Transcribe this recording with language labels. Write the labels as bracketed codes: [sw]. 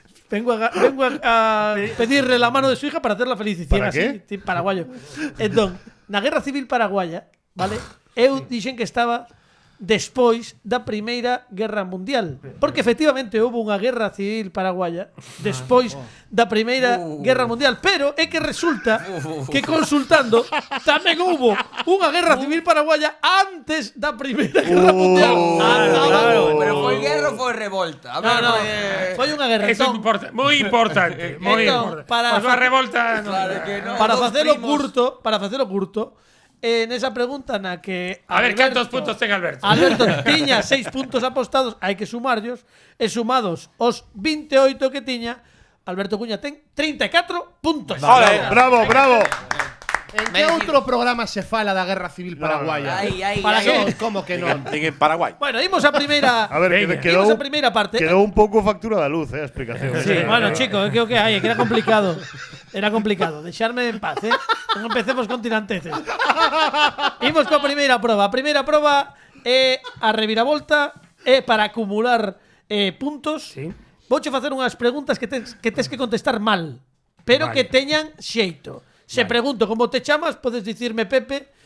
[es] Vengo a pedirle la mano de su hija para hacerla feliz. Decían ¿Para así, paraguayo. [gl] Entón, na Guerra Civil Paraguaya, vale, eu dixen que estaba despois da Primeira Guerra Mundial, porque efectivamente houve unha Guerra Civil Paraguaya despois da Primeira Guerra Mundial, pero é que resulta que consultando tamén houve unha Guerra Civil Paraguaya antes da Primeira Guerra Mundial. Pero foi guerra ou foi revolta? A ver, No, porque- foi unha guerra. Eso é Entón, moi importante. Moi Entón, importante. para- Pois a revolta non. [es] Claro que no. [gl] para dos facelo primos. curto, en esa pregunta na que A ver Alberto- cantos puntos ten Alberto. Alberto tiña 6 puntos apostados, hai que sumarlos, e sumados os 28 que tiña, Alberto Cuña ten 34 puntos. Bravo, bravo. En que outro programa se fala da Guerra Civil Paraguaya? Para que? Como que non? En Paraguay. Bueno, imos a primeira. A ver, Venga. quedou, Imos a primeira parte. quedou un pouco factura da luz, a explicación. Sí, bueno, chico, é que o que hai, é que era complicado. Era complicado, deixarme en paz, Non empecemos con tiranteces. Imos coa primeira proba. A primeira proba é a reviravolta, é para acumular puntos. Sí. Vouche facer unhas preguntas que tes que contestar mal, pero Vale. que teñan xeito. Se pregunto como te chamas, podes dicirme Pepe,